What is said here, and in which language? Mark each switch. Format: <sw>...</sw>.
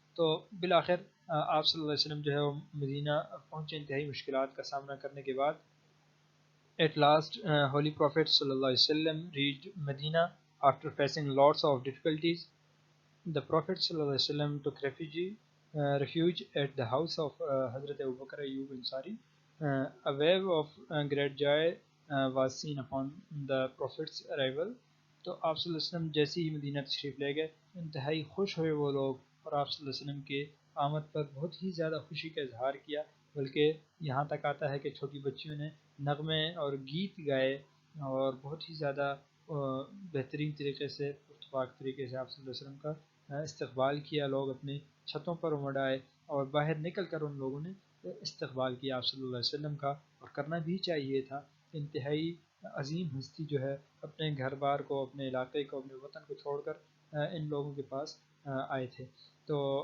<ur>تو بالآخر آپ صلی اللہ علیہ وسلم جو ہے وہ مدینہ پہنچے انتہائی مشکلات کا سامنا کرنے کے بعد,</ur> <en>At last, Holy Prophet ﷺ reached Medina after facing lots of difficulties. The Prophet ﷺ took refuge at the house of Hazrat Abu Bakr Ayyub Ansari. A wave of great joy was seen upon the Prophet's arrival.</en> <ur>تو آپ صلی اللہ علیہ وسلم جیسے ہی مدینہ تشریف لے گئے انتہائی خوش ہوئے وہ لوگ، اور آپ صلی اللہ علیہ وسلم کے آمد پر بہت ہی زیادہ خوشی کا اظہار کیا، بلکہ یہاں تک آتا ہے کہ چھوٹی بچیوں نے نغمے اور گیت گائے اور بہت ہی زیادہ بہترین طریقے سے پرتپاک طریقے سے آپ صلی اللہ علیہ وسلم کا استقبال کیا۔ لوگ اپنی چھتوں پر امڑ آئے اور باہر نکل کر ان لوگوں نے استقبال کیا آپ صلی اللہ علیہ وسلم کا، اور کرنا بھی چاہیے تھا۔ انتہائی عظیم ہستی جو ہے اپنے گھر بار کو، اپنے علاقے کو، اپنے وطن کو چھوڑ کر ان لوگوں کے پاس آئے تھے۔ تو</ur>